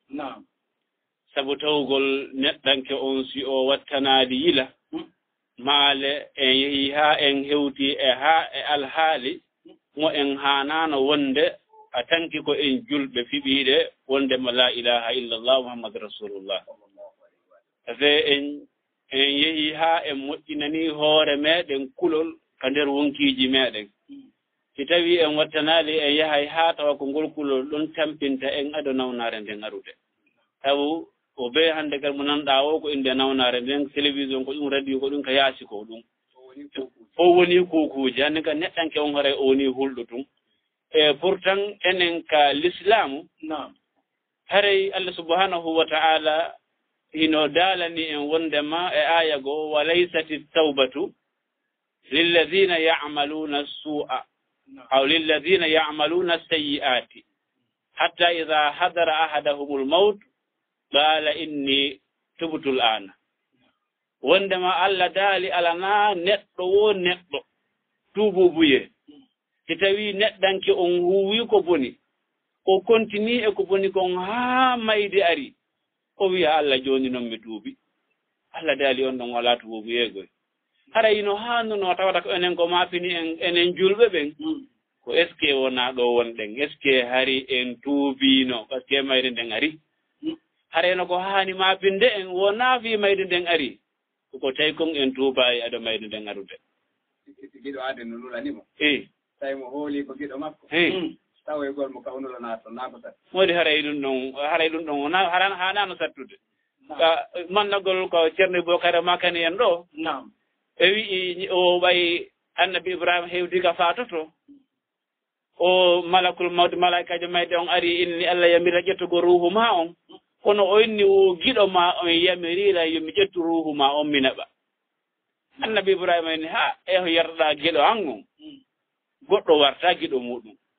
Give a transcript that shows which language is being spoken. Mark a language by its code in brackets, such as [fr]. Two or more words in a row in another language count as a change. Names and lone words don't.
[ff] sabu tawgol neɗɗanke on si o wattanaali yila maale en yehi ha en hewti e alhaali mo en hanano wonde a tanki ko en julɓe fiɓiɗe wonde ma [ar] لا إله إلا الله محمد رسول الله [ff] afe en yehi ha en moƴƴinani hoore meɗen kulol ka nder wonkiji meɗen si tawi en wattanali en yahay ha tawa ko ngol kulol ɗon tampinta en ado nawnare nden arude taw o be hande kadi mo nanɗa o ko inde nawnare nden télévision ko ɗum radio ko ɗum ka yaasi ko ɗum o woni kukuji hannde ka neɗɗanke on hoore o woni hulɗo tun e pourtant enen ka l'islamu haray [ar] الله سبحانه وتعالى [ff] hino daalani en wondema e aya goo [ar] وليست التوبة للذين يعملون السوء أو للذين يعملون السيئات حتى إذا حضر أحدهم الموت قال إني تبت الآن [ff] wondema Allah daali alana neɗɗo wo neɗɗo tuububuye si tawi neɗɗanke on huwi ko boni o continue e ko boni kon ha mayde ari o wiya Allah joni noon mi tuubi Allah daali on ɗon wala tuubuyegoy haray no hannuno tawata ko enen ko mafini enen julɓe ɓen ko [fr] est ce que [ff] wona ɗo wonɗen [fr] est ce que [ff] hari en tuubino [fr] par ce que [ff] mayde nden ari harayno ko hani mafinde en wona fi mayde nden ari ko tawi kon en tuuba e aɗa mayde nden arude giɗo ade no lulanimo eyi tawi mo hooli ko giɗo makko tawa e gol mo kawnulo nato nako tat modi haray ɗum ɗon wona hanano sattude mannagol ko ceerno Bocara makani en ɗo e wi o ɓay annabi Ibrahima hewdi ka fatoto o malakul mawde malaikajo mayde on ari inni Allah yamira ƴettugo ruhu ma on kono o inni o giɗo ma on yamirira yomi ƴettu ruhu ma on mi naɓa annabi Ibrahima inni ha eho yerɗa giɗo an on goɗɗo warta giɗo muɗum